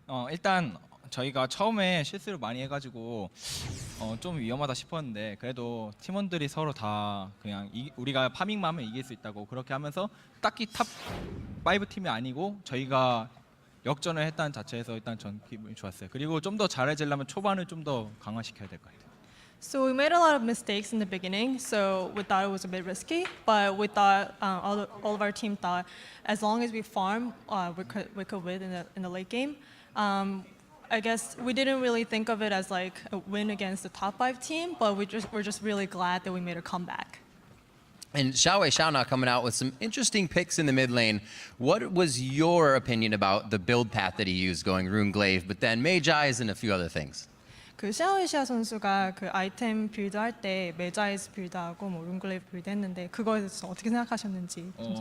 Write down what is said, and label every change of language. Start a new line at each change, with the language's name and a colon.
Korean: 일단 저희가 처음에 실수를 많이 해가지고 좀 위험하다 싶었는데 그래도 팀원들이 서로 다 그냥 우리가 파밍만 하면 이길 수 있다고 그렇게 하면서 딱히 탑5 팀이 아니고 저희가 역전을 했다는 자체에서 일단 전 기분이 좋았어요. 그리고 좀 더 잘해지려면 초반을 좀 더 강화시켜야 될 것 같아요.
English: So we made a lot of mistakes in the beginning, so we thought it was a bit risky, but we thought all of our team thought as long as we farm, we could win in the late game. I guess we didn't really think of it as like a win against the top 5 team, but we're just really glad that we made a comeback. And XiaoWeiXiao now coming out with some interesting picks in the mid lane. What was your opinion about the build path that he used, going Runeglaive, but then Magi's and a few other things?
Korean: 그 샤오이시아 선수가 그 아이템 빌드 할 때 메자이스 빌드하고 뭐 룬글레이브 빌드 했는데 그거에 대해서 어떻게 생각하셨는지.